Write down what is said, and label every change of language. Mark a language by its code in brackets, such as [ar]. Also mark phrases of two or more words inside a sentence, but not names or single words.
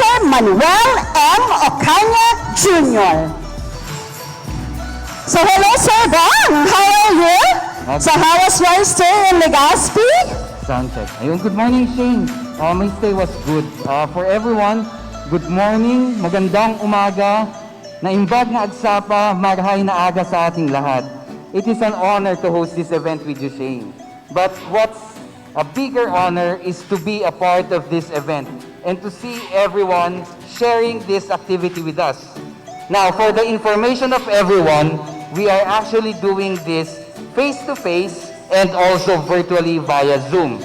[en] Manuel M. Ocaña Jr. So hello, Sir Bong. How are you? So how was your stay in Legazpi? Sound check. Ayun, good morning, Shane. My stay was good. For everyone, good morning, [tl] magandang umaga. [ilo] Naimbag na agsapa, [bik] marhay na aga [tl] sa ating lahat. [en] It is an honor to host this event with you, Shane. But what's a bigger honor is to be a part of this event and to see everyone sharing this activity with us. Now, for the information of everyone, we are actually doing this face-to-face and also virtually via Zoom.